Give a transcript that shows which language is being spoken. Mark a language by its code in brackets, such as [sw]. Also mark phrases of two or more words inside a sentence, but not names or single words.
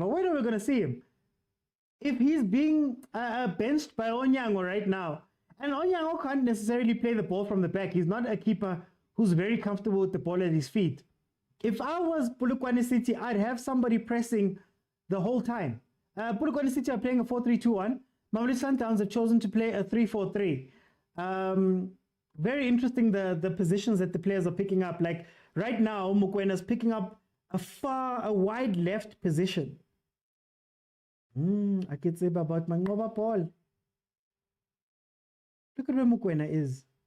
[en] When are we going to see him? If he's being benched by Onyango right now, and Onyango can't necessarily play the ball from the back. He's not a keeper who's very comfortable with the ball at his feet. If I was Polokwane City, I'd have somebody pressing the whole time. Polokwane City are playing a 4-3-2-1. Mamelodi Sundowns have chosen to play a 3-4-3. Very interesting the positions that the players are picking up. Like right now, Mokwena's picking up a wide left position. I can say about Mangoba Paul. Look at where Mokwena is.